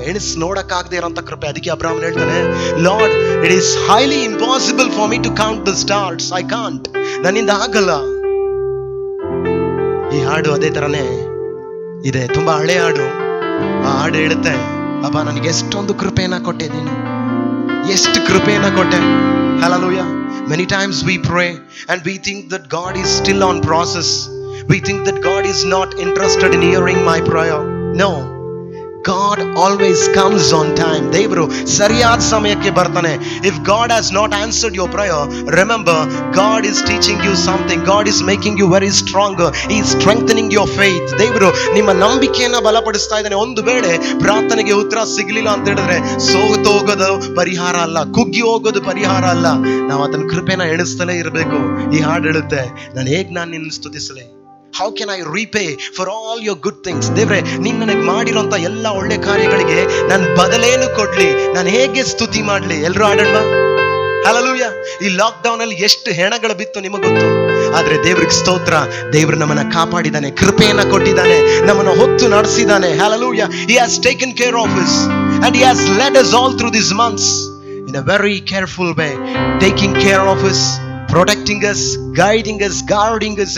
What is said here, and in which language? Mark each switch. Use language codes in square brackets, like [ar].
[kn] ಎಣಿಸ್ ನೋಡಕ್ಕಾಗದೆ ಇರೋಂತ ಕೃಪೆ. ಅದಕ್ಕೆ ಅಬ್ರಾಮನ್ ಹೇಳ್ತಾನೆ, [en] Lord, it is highly impossible for me to count the stars. I can't, [kn] ನನ್ನಿಂದ ಆಗಲ್ಲ. ಈ ಹಾಡು ಅದೇ ತರನೇ ಇದೆ, ತುಂಬಾ ಹಳೆ ಹಾಡು. ಆ ಹಾಡು ಹೇಳುತ್ತೆ, ಅಪ್ಪ ನನಗೆ ಎಷ್ಟೊಂದು ಕೃಪೆಯನ್ನ ಕೊಟ್ಟಿದ್ದೀನಿ, ಎಷ್ಟು ಕೃಪೆಯನ್ನ ಕೊಟ್ಟೆ. [en] Hallelujah. Many times we pray and we think that God is still on process. We think that God is not interested in hearing my prayer. No, God always comes on time. [kn] ದೇವರು ಸರಿಯಾದ ಸಮಯಕ್ಕೆ ಬರ್ತಾನೆ. [en] If God has not answered your prayer, remember, God is teaching you something. God is making you very stronger. He is strengthening your faith. [kn] ದೇವರು ನಿಮ್ಮ ನಂಬಿಕೆಯನ್ನ ಬಲಪಡಿಸ್ತಾ ಇದ್ದಾನೆ. ಒಂದು ವೇಳೆ ಪ್ರಾರ್ಥನೆಗೆ ಉತ್ತರ ಸಿಗಲಿಲ್ಲ ಅಂತ ಹೇಳಿದ್ರೆ ಸೋತೋಗೋದು ಪರಿಹಾರ ಅಲ್ಲ, ಕುಗ್ಗಿ ಹೋಗೋದು ಪರಿಹಾರ ಅಲ್ಲ. ನಾವು ಅದನ್ನ ಕೃಪೆನ ಎಣಿಸ್ತಲೇ ಇರಬೇಕು. ಈ ಹಾಡು ಹೇಳುತ್ತೆ, ನಾನು ನಿನ್ನ ಸ್ತುತಿಸಲಿ. [en] How can I repay for all your good things? [kn] ದೇವ್ರೆ, ನೀನು ನನಗೆ ಮಾಡಿರೋಂಥ ಎಲ್ಲ ಒಳ್ಳೆ ಕಾರ್ಯಗಳಿಗೆ ನಾನು ಬದಲೇನು ಕೊಡ್ಲಿ? ನಾನು ಹೇಗೆ ಸ್ತುತಿ ಮಾಡ್ಲಿ? ಎಲ್ರು ಆಡೋಣ. ಹಲ್ಲೆಲೂಯಾ. ಈ ಲಾಕ್ ಡೌನ್ ಅಲ್ಲಿ ಎಷ್ಟು ಹೆಣಗಳು ಬಿತ್ತು ನಿಮಗೆ ಗೊತ್ತು. ಆದ್ರೆ ದೇವ್ರಿಗೆ ಸ್ತೋತ್ರ, ದೇವ್ರು ನಮ್ಮನ್ನ ಕಾಪಾಡಿದಾನೆ, ಕೃಪೆಯನ್ನ ಕೊಟ್ಟಿದ್ದಾನೆ, ನಮ್ಮನ್ನ ಹೊತ್ತು ನಡೆಸಿದಾನೆ. [en] Hallelujah. He has taken care of us and he has led us all through these months in a very careful way, taking care of us, protecting us, guiding us, guarding us.